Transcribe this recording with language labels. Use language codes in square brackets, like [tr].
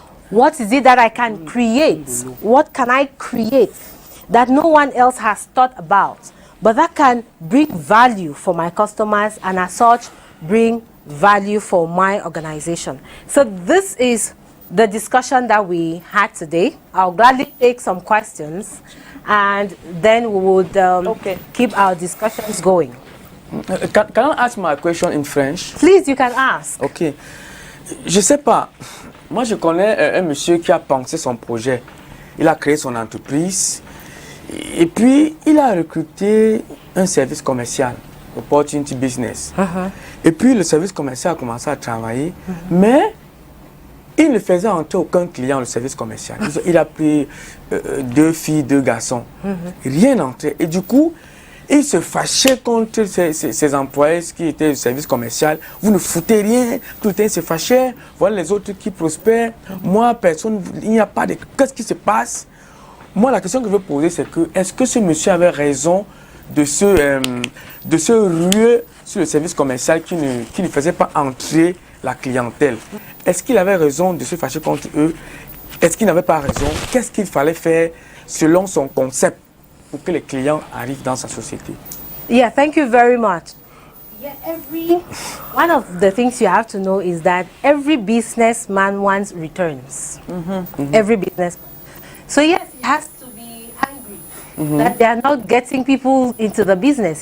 [en] What is it that I can create? What can I create that no one else has thought about, but that can bring value for my customers and as such bring value for my organization? So this is the discussion that we had today. I'll gladly take some questions, and then we would keep our discussions going. Can I ask my question in French? Please, you can ask. [fr] Ok. Je sais pas. Moi, je connais un monsieur qui a pensé son projet. Il a créé son entreprise. Et puis, il a recruté un service commercial, Opportunity Business. Et puis, le service commercial a commencé à travailler. Mais, il ne faisait entrer aucun client, le service commercial. Il a pris 2 filles, 2 garçons. Rien n'entrait. Et du coup, il se fâchait contre ses employés qui étaient au service commercial. Vous ne foutez rien, tout le temps il se fâchait. Voilà les autres qui prospèrent. Moi, personne, il n'y a pas de... Qu'est-ce qui se passe? Moi, la question que je veux poser, c'est que est-ce que ce monsieur avait raison de se ruer sur le service commercial qui ne faisait pas entrer la clientèle? Est-ce qu'il avait raison de se fâcher contre eux? Est-ce qu'il n'avait pas raison? Qu'est-ce qu'il fallait faire selon son concept pour que les clients arrivent dans sa société? [en] Yeah, thank you very much. Yeah, one of the things you have to know is that every businessman wants returns. Every businessman. So yes, he has to be angry that they are not getting people into the business.